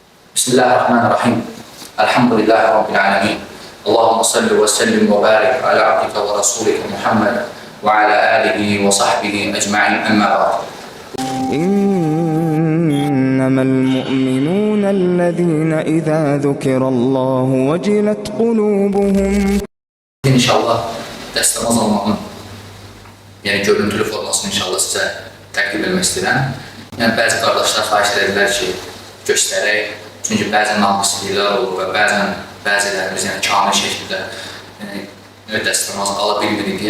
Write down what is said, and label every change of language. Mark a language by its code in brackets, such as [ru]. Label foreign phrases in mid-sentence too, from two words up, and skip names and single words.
[ar] بسم الله الرحمن الرحيم الحمد لله رب العالمين. اللهم صل وسلم وبارك على عبدك ورسولك محمد وعلى آله وصحبه أجمعين أما بعد. إنما المؤمنون الذين إذا ذكر الله وجلت قلوبهم. [az] İnşallah dəstəmaz almağın, yəni görüntülü formasını inşallah sizə təqdim etmək istəyirəm. Yəni bəzi qardaşlar xahiş edirlər ki, göstərək. Çünki bəzən naqisliklər olur və bəzilərimiz yəni kamil şəkildə dəstəmaz ala bilmirik deyə.